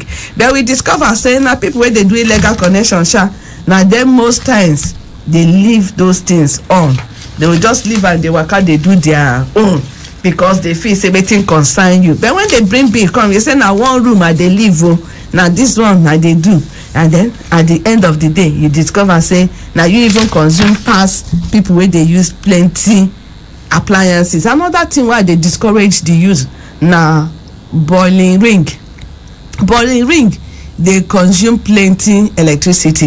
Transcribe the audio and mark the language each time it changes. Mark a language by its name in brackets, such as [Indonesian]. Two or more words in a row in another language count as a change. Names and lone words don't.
[Nigerian Pidgin] But we discover say na people wey dey do illegal connection na them most times they leave those things on. They will just leave and they waka they do their own because they feel say wetin concern you. But when they bring bill come, you say na one room I dey live, now this one I dey do, and then at the end of the day you discover say now you even consume pass people where they use plenty appliances. Another thing why they discourage the use na boiling ring. They consume plenty electricity.